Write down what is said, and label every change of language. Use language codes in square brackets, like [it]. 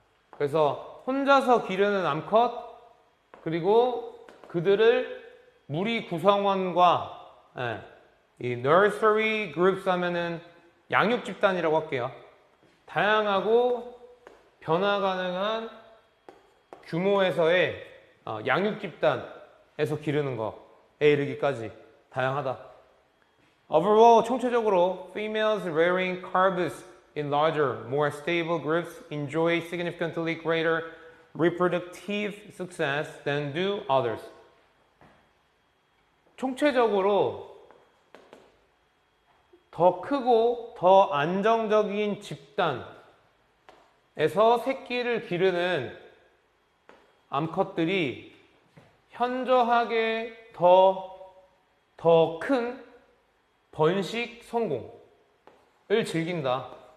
[ko] 그래서 혼자서 기르는 암컷, 그리고 그들을 무리 구성원과 이 nursery groups 하면은 양육 집단이라고 할게요. 다양하고 변화 가능한 규모에서의 양육 집단에서 기르는 거에 이르기까지 다양하다. [en] Overall, 총체적으로 females rearing calves in larger, more stable groups enjoy significantly greater reproductive success than do others. [ko] 총체적으로 더 크고 더 안정적인 집단에서 새끼를 기르는 암컷들이 현저하게 더 큰 번식 성공을 즐긴다.